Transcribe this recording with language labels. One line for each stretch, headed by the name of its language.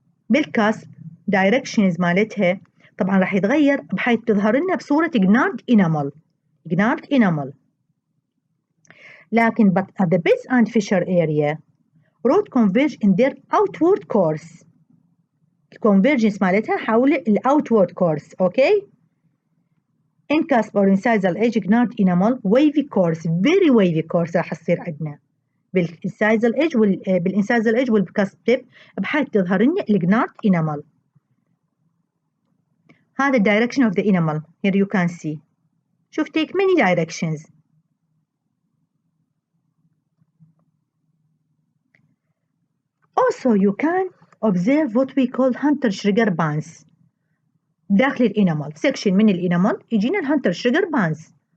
Arabic: بالكسب directions مالتها طبعا راح يتغير بحيث تظهر لنا بصورة gnarred enamel. لكن
English: but at the base and fissure area rod converge in their outward course. convergence
Arabic: مالتها حول ال
English: outward course, okay? in cusp or incisal edge gnarred enamel wavy course, very wavy course
Arabic: راح تصير عندنا بال
English: incisal edge والcusp tip بحيث تظهر لنا gnarred enamel.
Arabic: هذا
English: direction of the enamel. Here you can see.
Arabic: شوف
English: take many directions. Also you can observe what we call hunter sugar bands.
Arabic: داخل الانامل section من الانامل يجينا الهانتر شوجر بانز.